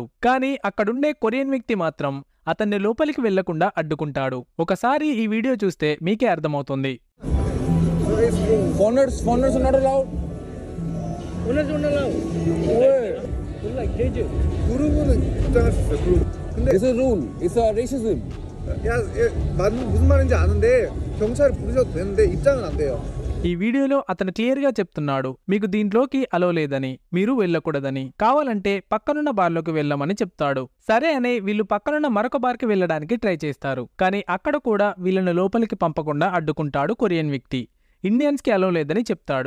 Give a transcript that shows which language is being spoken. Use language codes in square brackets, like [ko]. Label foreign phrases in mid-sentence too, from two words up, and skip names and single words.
[te] కానీ అక్కడుండే కొరియన్ వ్యక్తి మాత్రం అతన్ని లోపలికి వెళ్లకుండా అడ్డుకుంటాడు. ఒకసారి ఈ వీడియో చూస్తే మీకే అర్థమవుతుంది. [en] like KJ. [ko] 그룹은 입장할 수 있어요. 그룹. 근데 [en] It's a rule. It's a racism. [ko] 야, 무슨 말인지 아는데 경찰을 부르셔도 되는데 입장은 안 돼요. [te] ఈ వీడియోలో అతను క్లియర్ గా చెప్తున్నాడు, మీకు దీంట్లోకి అలో లేదని, మీరు వెళ్ళకూడదని, కావాలంటే పక్కనున్న బార్లోకి వెళ్ళమని చెప్తాడు. సరే అని వీళ్ళు పక్కనున్న మరొక బార్కి వెళ్ళడానికి ట్రై చేస్తారు. కానీ అక్కడ కూడా వీళ్ళని లోపలికి పంపకుండా అడ్డుకుంటాడు కొరియన్ వ్యక్తి. ఇండియన్స్ కి అలో లేదని చెప్తాడు.